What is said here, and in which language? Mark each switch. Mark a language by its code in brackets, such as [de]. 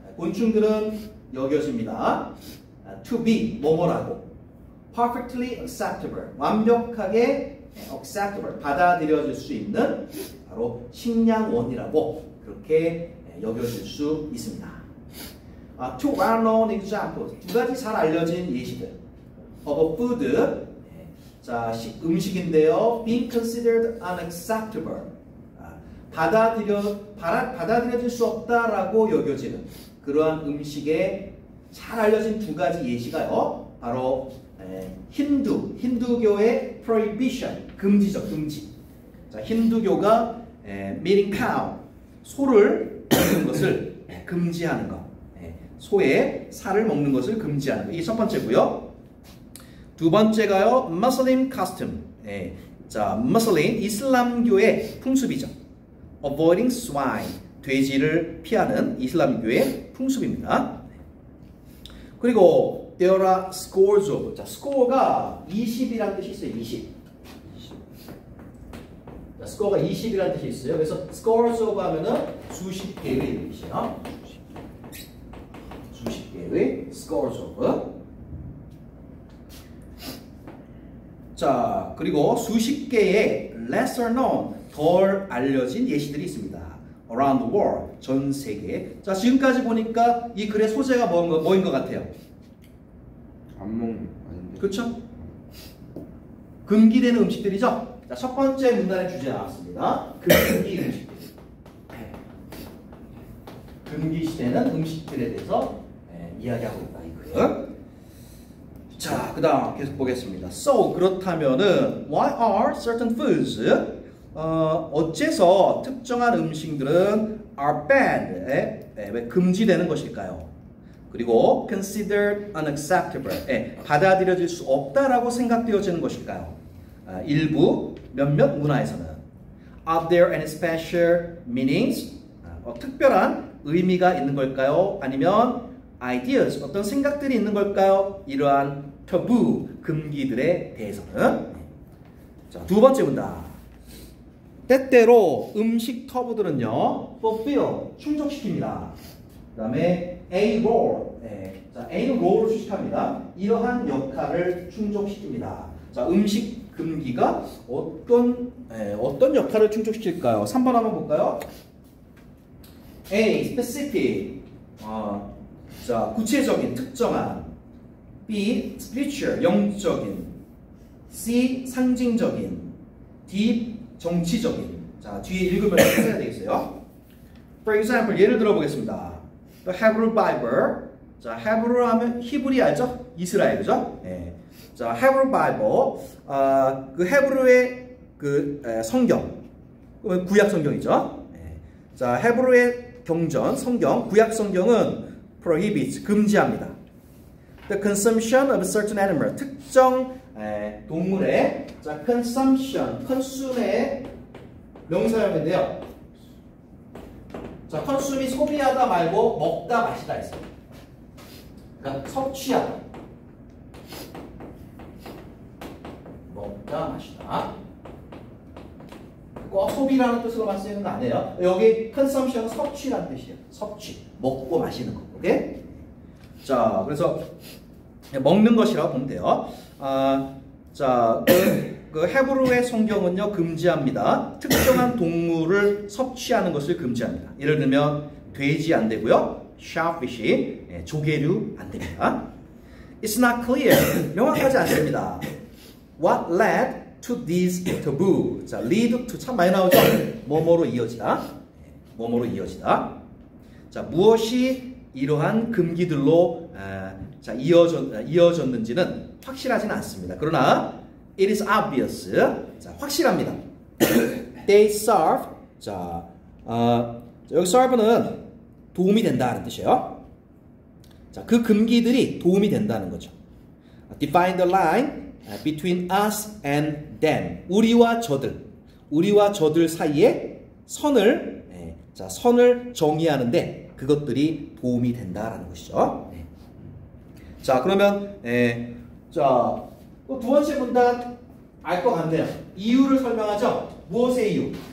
[ko] 곤충들은 여겨집니다. [en] to be, [ko] 뭐뭐라고. [en] perfectly acceptable, [ko] 완벽하게 acceptable, 받아들여질 수 있는 바로 식량원이라고 그렇게 여겨질 수 있습니다. [en] Two well-known examples, [ko] 두 가지 잘 알려진 예시들. [en] of a food, [ko] 자, 음식인데요. [en] being considered unacceptable, [ko] 받아들여질 수 없다라고 여겨지는 그러한 음식에 잘 알려진 두 가지 예시가요. 바로 힌두교의 prohibition, 금지죠, 금지. 자, 힌두교가 [en] meaning cow, [ko] 소를 먹는 것을 금지하는 것. 소의 살을 먹는 것을 금지하는 것. 이게 첫 번째고요. 두 번째가요, [en] Muslim custom. [ko] 자, Muslim, 이슬람교의 풍습이죠. [en] Avoiding swine, [ko] 돼지를 피하는 이슬람교의 풍습입니다. 그리고 [en] there are scores of. [ko] 자, score가 20이라는 뜻이 있어요. 20. score가 20이라는 뜻이 있어요. 그래서 [en] scores of [ko] 하면은 수십 개의 이런 뜻이에요. 수십 개의 [en] scores of. [ko] 자, 그리고 수십 개의 [en] lesser known, [ko] 덜 알려진 예시들이 있습니다. [en] around the world, [ko] 전 세계. 자, 지금까지 보니까 이 글의 소재가 뭐인 것 같아요? 안 먹는 아닌데. 그렇죠? 금기되는 음식들이죠? 자, 첫 번째 문단의 주제 나왔습니다. 금기 음식들. 금기시되는 음식들에 대해서 이야기하고 있다, 이거예요. 자, 그 다음 계속 보겠습니다. So, 그렇다면은 [en] why are certain foods [ko] 어째서 특정한 음식들은 [en] are bad, [ko] 왜 금지되는 것일까요? 그리고 [en] considered unacceptable, [ko] 받아들여질 수 없다라고 생각되어지는 것일까요? 일부 몇몇 문화에서는 [en] are there any special meanings? [ko] 특별한 의미가 있는 걸까요? 아니면 ideas, 어떤 생각들이 있는 걸까요? 이러한 taboo, 금기들에 대해서는. 자, 두 번째 문단. 때때로 음식 터부들은요, fulfill, 충족시킵니다. 그 다음에 [en] a role, [ko] 자, A는 role을 수식합니다. 이러한 역할을 충족시킵니다. 자, 음식 금기가 어떤 역할을 충족시킬까요? 3번 한번 볼까요? A, specific, 자, 구체적인, 특정한. B, spiritual, 영적인. C, 상징적인. D, 정치적인. 자, 뒤에 읽으면 해야 되겠어요. [en] For example, [ko] 예를 들어 보겠습니다. [en] The Hebrew Bible. [ko] 자, 헤브루 하면 히브리 알죠? 이스라엘, 그죠? 예. 자, [en] Hebrew Bible. [ko] 그 헤브루의 성경. 구약 성경이죠. 예. 자, 헤브루의 경전, 성경, 구약 성경은 prohibits, 금지합니다. [en] The consumption of a certain animal, [ko] 특정 동물의 자, [en] consumption, [ko] consume의 명사형인데요. 자, consume이 소비하다 말고 먹다 마시다 있어요. 그러니까 섭취하다, 먹다 마시다. 꼭 소비라는 뜻으로만 쓰이는 거 아니에요. 여기 consumption은 섭취라는 뜻이에요. 섭취, 먹고 마시는 거. 오케이? 자, 그래서 먹는 것이라고 보면 돼요. 자, 그 헤브루의 성경은요, 금지합니다. 특정한 동물을 섭취하는 것을 금지합니다. 예를 들면 돼지 안 되고요, shellfish, 조개류 안 됩니다. [en] It's not clear, [ko] 명확하지 않습니다. [en] What led to this taboo? [ko] 자, [en] lead to [ko] 참 많이 나오죠. 뭐뭐로 이어지다, 뭐뭐로 이어지다. 자, 무엇이 이러한 금기들로 자, 이어졌는지는 확실하지는 않습니다. 그러나 [en] it is obvious. [ko] 자, 확실합니다. [en] They serve. [ko] 자, 여기 serve는 도움이 된다는 뜻이에요. 자, 그 금기들이 도움이 된다는 거죠. [en] Define the line between us and them. [ko] 우리와 저들 사이에 선을 정의하는데 그것들이 도움이 된다라는 것이죠. 자, 그러면 자, 또 두 번째 문단 알 것 같네요. 이유를 설명하죠. 무엇의 이유?